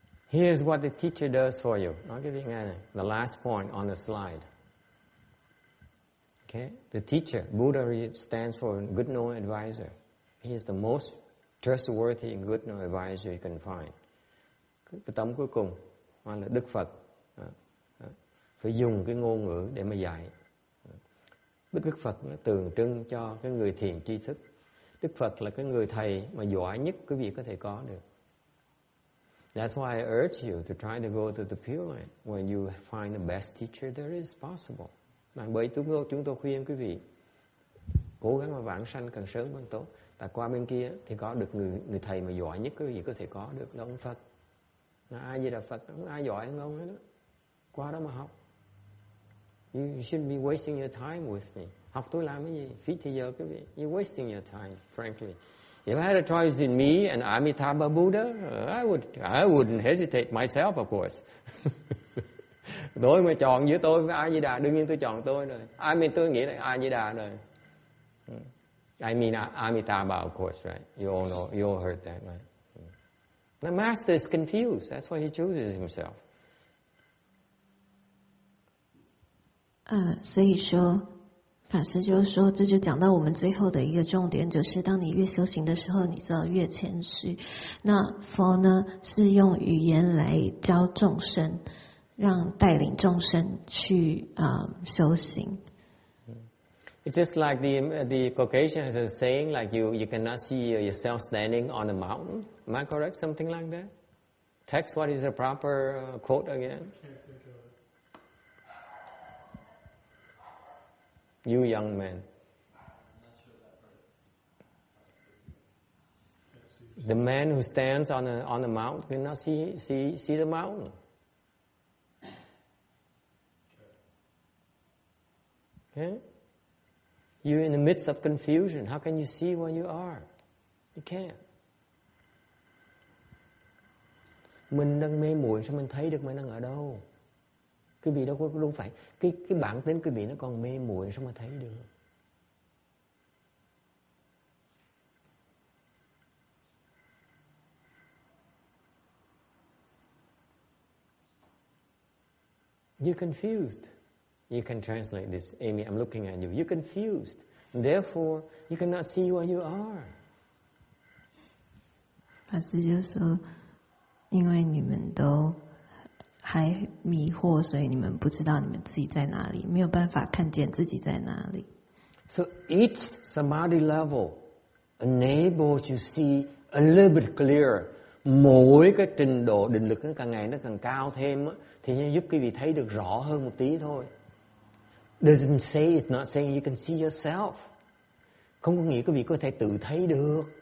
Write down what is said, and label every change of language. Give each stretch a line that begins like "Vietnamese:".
English: Here's what the teacher does for you.
Vietnamese: Nói quý vị nghe này.
English: The last point on the slide. Okay? The teacher, Buddha stands for good knowing advisor. He is the most trustworthy and good knowing advisor you can find.
Vietnamese: Cái tấm cuối cùng là Đức Phật. Phải dùng cái ngôn ngữ để mà dạy. Đức Phật nó tượng trưng cho cái người thiền tri thức. Đức Phật là cái người thầy mà giỏi nhất quý vị có thể có được.
English: That's why I urge you to try to go to the Pure Land where you find the best teacher there is possible.
Vietnamese: Bởi chúng tôi khuyên quý vị cố gắng mà vãng sanh càng sớm càng tốt. Tại qua bên kia thì có được người thầy mà giỏi nhất quý vị có thể có được là ông Phật. Ai gì là Phật, không ai giỏi hơn ông hết đó. Qua đó mà học.
English: You shouldn't be wasting your time with me.
Vietnamese: Học tôi làm cái gì? Phí thời giờ quý vị.
English: You're wasting your time, frankly. If I had a choice between me and Amitabha Buddha, I wouldn't hesitate myself, of course.
Vietnamese: Tôi mà chọn giữa tôi với A Di Đà, đương nhiên tôi chọn tôi rồi. Tôi nghĩ là A Di Đà rồi.
English: I mean Amitabha, of course, right? You all know, you all heard that, right? The master is confused. That's why he chooses himself.
Chinese: 所以说，法师就是说，这就讲到我们最后的一个重点，就是当你越修行的时候，你就要越谦虚。那佛呢，是用语言来教众生，让带领众生去修行。
English: It's just like the Caucasian has a saying, like you cannot see yourself standing on a mountain. Am I correct? Something like that. Text. What is the proper quote again? You young man. The man who stands on the mountain cannot see the mountain. Okay? You're in the midst of confusion. How can you see where you are? You can't.
Vietnamese: Mình đang mê muội sao mình thấy được mình đang ở đâu? Quý vị đâu phải cái bản tính quý vị nó còn mê muội sao mà thấy được?
English: You're confused. You can translate this. Amy, I'm looking at you. You're confused. Therefore, you cannot see where you are.
Chinese: 法师就说，因为你们都还迷惑，所以你们不知道你们自己在哪里，没有办法看见自己在哪里。
English: So each samadhi level enables you see a little bit clearer.
Vietnamese: Mỗi cái trình độ định lực nó càng ngày nó càng cao thêm á, thì nó giúp quý vị thấy được rõ hơn một tí thôi.
English: Doesn't say, it's not saying you can see yourself.
Vietnamese: Không có nghĩa quý vị có thể tự thấy được.